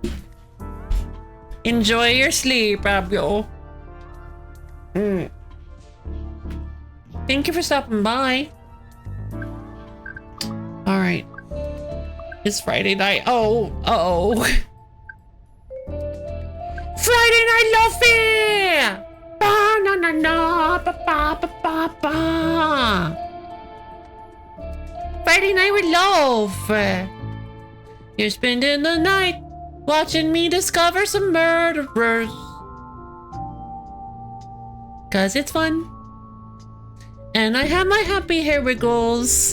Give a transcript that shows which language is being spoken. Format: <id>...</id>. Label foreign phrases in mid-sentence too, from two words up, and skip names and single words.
<en>Enjoy your sleep, Abyo. Thank you for stopping by. All right. It's Friday night. Oh, uh-oh. Friday Night Lofi! Ba na na na ba ba ba ba ba. Friday night with love. You're spending the night watching me discover some murderers. 'Cause it's fun. And I have my happy hair wiggles.</en>